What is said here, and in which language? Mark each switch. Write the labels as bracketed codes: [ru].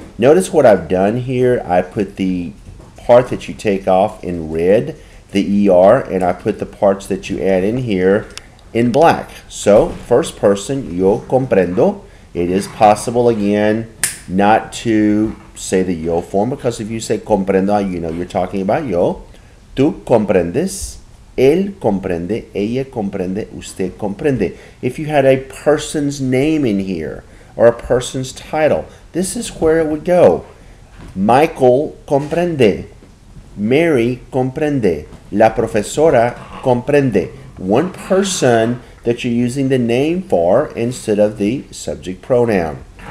[en] Notice what I've done here. I put the part that you take off in red, the ER, and I put the parts that you add in here in black. So, first person, [es] yo comprendo. [en] It is possible, again, not to say the yo form, because if you say comprendo, you know you're talking about yo. [es] Tú comprendes, él comprende, ella comprende, usted comprende. [en] If you had a person's name in here, or a person's title, this is where it would go. [es] Michael comprende. Mary comprende. La profesora comprende. [en] One person that you're using the name for instead of the subject pronoun.